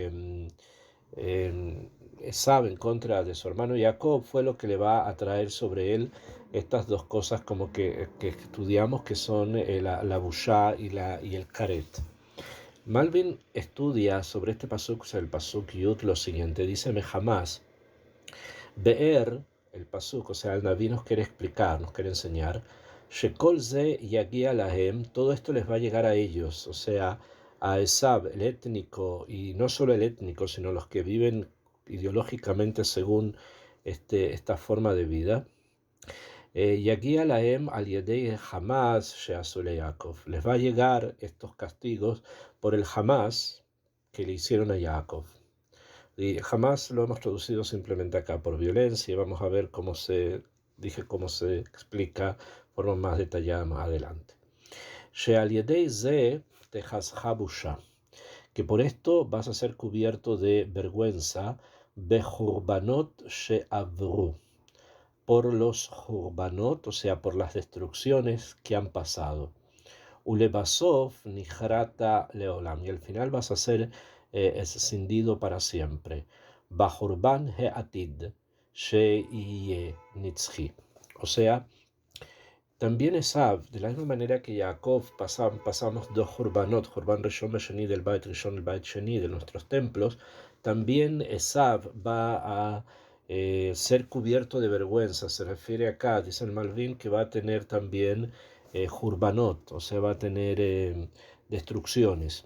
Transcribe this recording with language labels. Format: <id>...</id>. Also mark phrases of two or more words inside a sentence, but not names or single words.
<es>Esav en contra de su hermano Jacob fue lo que le va a traer sobre él estas dos cosas como que estudiamos, que son la bushá y el karet. Malvin estudia sobre este pasuk, el pasuk Yud, lo siguiente, dice Mehamás, Be'er el pasuk, o sea, el Naví nos quiere explicar, nos quiere enseñar,</es> <he>שכל זה יגיע להם,</he> <es>todo esto les va a llegar a ellos, o sea, a Esav, el étnico, y no solo el étnico, sino los que viven ideológicamente según esta forma de vida.</es> <he>יגיע להם על ידי חמס שעשו ליעקב,</he> <es>les va a llegar estos castigos por el Hamas que le hicieron a Jacob. Y jamás lo hemos traducido simplemente acá por violencia. Vamos a ver cómo se explica de forma más detallada más adelante. Que por esto vas a ser cubierto de vergüenza,</es> <he>בחורבנות שעברו,</he> <es>por los jurbanot, o sea, por las destrucciones que han pasado.</es> <he>ולבסוף נכרת לעולם,</he> <es>y al final vas a ser escindido para siempre.</es> <he>בחורבן העתיד שיהיה נצחי.</he> <es>O sea, también Esav, de la misma manera que Jacob pasamos dos Jurbanot,</es> <he>חורבן ראשון שני</he> <es>del</es> <he>בית ראשון,</he> <es>el</es> <he>בית שני</he> <es>de nuestros templos, también Esav va a ser cubierto de vergüenza. Se refiere acá, dice el Malvin, que va a tener también Jurbanot, o sea, va a tener destrucciones.</es>